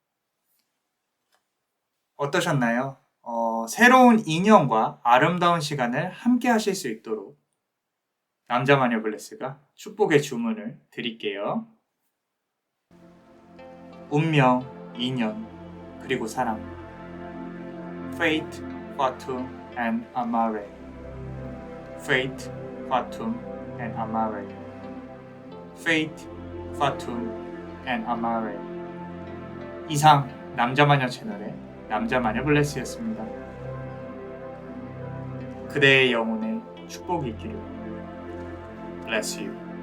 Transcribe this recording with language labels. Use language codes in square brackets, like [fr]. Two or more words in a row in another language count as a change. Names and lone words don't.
[ko] 어떠셨나요? 새로운 인연과 아름다운 시간을 함께 하실 수 있도록 남자 마녀 블레스가 축복의 주문을 드릴게요. 운명, 인연, 그리고 사랑. [en] Fate, Fatum, and Amare. Fate, Fatum, and Amare. Fate, Fatum, and Amare. [ko] 이상 남자마녀 채널의 남자마녀 블레스였습니다. 그대의 영혼에 축복이 있기를. [en] Bless you.